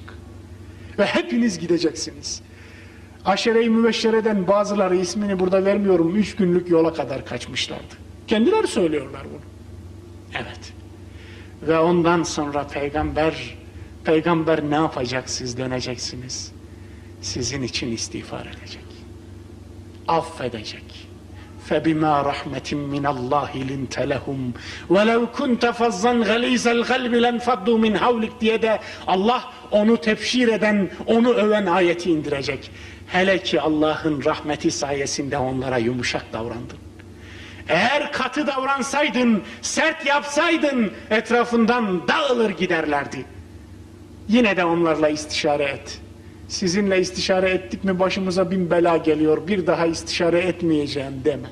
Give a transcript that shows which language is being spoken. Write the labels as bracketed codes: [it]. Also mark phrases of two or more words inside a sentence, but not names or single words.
[tr] Ve hepiniz gideceksiniz. Aşere-i Mübeşşere'den bazıları, ismini burada vermiyorum, 3 günlük yola kadar kaçmışlardı. Kendileri söylüyorlar bunu. Evet. Ve ondan sonra peygamber ne yapacak, siz döneceksiniz. Sizin için istiğfar edecek. Affedecek. [ar] فَبِمَا رَحْمَةٍ مِّنَ اللّٰهِ لِنْتَ لَهُمْ وَلَوْ كُنْتَ فَظًّا غَلِيظَ الْقَلْبِ لَنْفَضُّوا مِنْ حَوْلِكَ [tr] diye de Allah onu tebşir eden, onu öven ayeti indirecek. Hele ki Allah'ın rahmeti sayesinde onlara yumuşak davrandın. Eğer katı davransaydın, sert yapsaydın etrafından dağılır giderlerdi. Yine de onlarla istişare et. Sizinle istişare ettik mi başımıza bin bela geliyor, bir daha istişare etmeyeceğim deme.